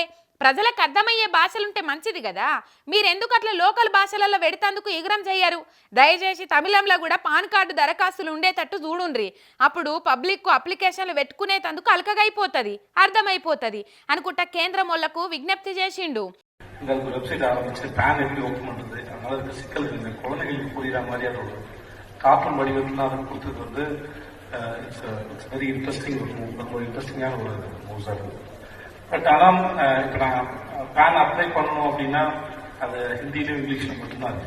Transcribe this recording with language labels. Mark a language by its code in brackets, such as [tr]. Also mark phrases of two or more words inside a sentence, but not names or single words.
[te] ప్రజలకు అర్థమయ్యే భాషలుంటే మంచిది కదా. మీరెందుకు అట్లా లోకల్ భాషలలో పెడతందుకు ఎగురం చెయ్యరు? దయచేసి తమిళంలో కూడా పాన్ కార్డు దరఖాస్తులు ఉండేటట్టు చూడుండ్రి. అప్పుడు [en] public applications [te] పెట్టుకునేటందుకు అలకగైపోతుంది, అర్థమైపోతుంది అనుకుంటా కేంద్రం వాళ్ళకు విజ్ఞప్తి చేసిండు. [ta] உங்களுக்கு வெப்சைட் ஆரம்பிச்சு பேன் எப்படி ஓப்பன் பண்றது, அதனால இருக்க சிக்கல் இருக்குது. குழந்தைகளுக்கு புரியுற மாதிரியான ஒரு கார்ட்டூன் வடிவத்தில் அதை கொடுத்தது வந்து [en] it's very interesting. [ta] ரொம்ப இன்ட்ரெஸ்டிங்கான ஒரு மூவ்ஸாக இருக்குது. பட் ஆனால் இப்போ நான் பேன் அப்ளை பண்ணணும் அப்படின்னா அது ஹிந்திலையும் இங்கிலீஷ்லையும் மட்டும்தான் இருக்கு.